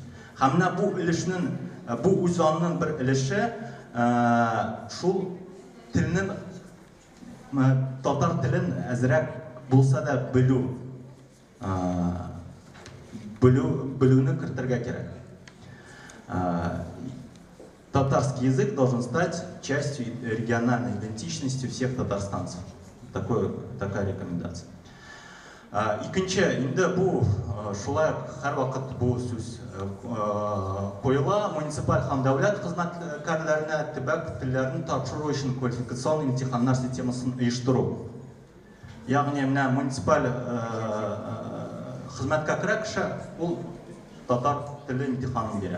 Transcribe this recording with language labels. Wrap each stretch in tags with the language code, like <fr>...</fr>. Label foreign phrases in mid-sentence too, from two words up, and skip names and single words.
<tt>Хамна бу өлешнең, бу үзанның бер өлеше, шул телнең татар телен әзрәк булса да белүне кертергә кирәк.</tt> <ru>Татарский язык должен стать частью региональной идентичности всех татарстанцев. Такая рекомендация.</ru> <tt>Икенче, инде бу шулай һәр вакыт бу сүз коела муниципаль һәм дәүләт хезмәткәрләренә төбәк телләрен тапшыру өчен квалификацион имтиханнар системасын оештыру. Ягъни менә муниципаль хезмәткә керә кеше, ул татар теле имтиханын бирә.</tt>